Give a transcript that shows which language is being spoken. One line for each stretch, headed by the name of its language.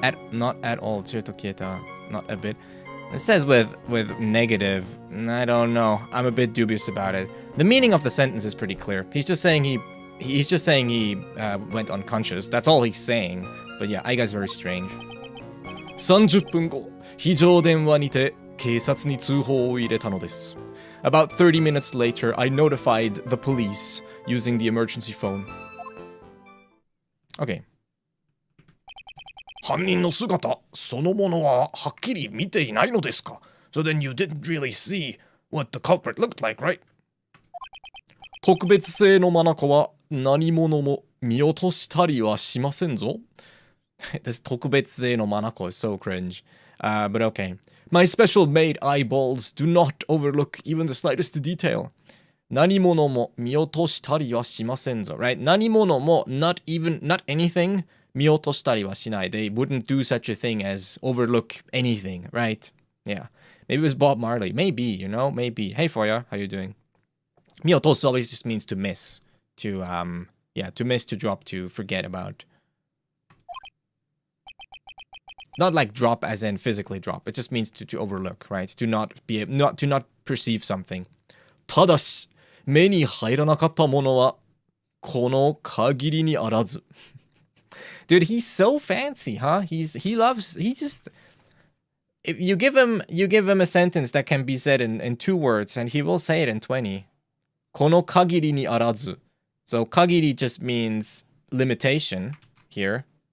English: not at all.
Japanese: Tsuyuto kieta.
English: Not a bit. It says with negative. I don't know. I'm a bit dubious about it. The meaning of the sentence is pretty clear. He's just saying he went unconscious. That's all he's saying. But yeah, Aiga's very strange.
Japanese: 30分後、非常電話にて警察に通報を入れたのです。
English: About 30 minutes later, I notified the police using the emergency phone. Okay.
Japanese: 犯人の姿そのものははっきり見ていないのですか?
English: So then you didn't really see what the culprit looked like, right?
Japanese: 特別性の眼は何者も見落としたりはしませんぞ。
English: This
Japanese: 特別性の眼
English: is so cringe. But okay. My special made eyeballs do not overlook even the slightest detail.
Japanese: 何者も見落としたりはしませんぞ。
English: Right?
Japanese: 何者も
English: not anything
Japanese: 見落としたりはしない。
English: They wouldn't do such a thing as overlook anything, right? Yeah. Maybe it was Bob Marley. Maybe, you know? Maybe. Hey, Foya. How you doing? 見落とす always just means to miss. To miss, to drop, to forget about. Not like drop as in physically drop. It just means to overlook, right? To not perceive something.
Japanese: ただし、目に入らなかったものは、この限りにあらず。
English: Dude, he's so fancy, huh? He just if you give him a sentence that can be said in 2 words and he will say it in 20.
Japanese: この限りにあらず。
English: So kagiri just means limitation here.